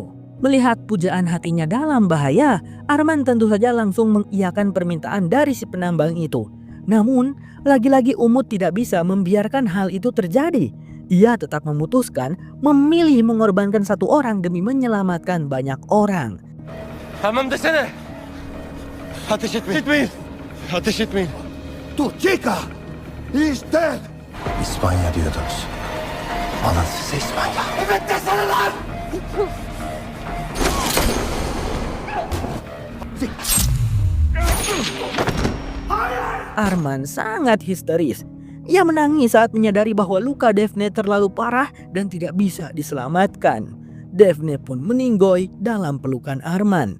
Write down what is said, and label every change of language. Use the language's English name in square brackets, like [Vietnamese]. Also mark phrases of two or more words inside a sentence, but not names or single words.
[Indonesian] Melihat pujaan hatinya dalam bahaya, Arman tentu saja langsung mengiyakan permintaan dari si penambang itu. Namun, lagi-lagi Umut tidak bisa membiarkan hal itu terjadi. Ia tetap memutuskan memilih mengorbankan satu orang demi menyelamatkan banyak orang. [Turkish] Tamam desene. Ateş etmeyin. Ateş etmeyin. Dur, [English] Chica! He's dead! [Turkish] İspanya diyordunuz. Alın size İspanya. Evet desene lan! [Indonesian] Arman sangat histeris. Ia menangis saat menyadari bahwa luka Daphne terlalu parah dan tidak bisa diselamatkan. Daphne pun meninggoy dalam pelukan Arman.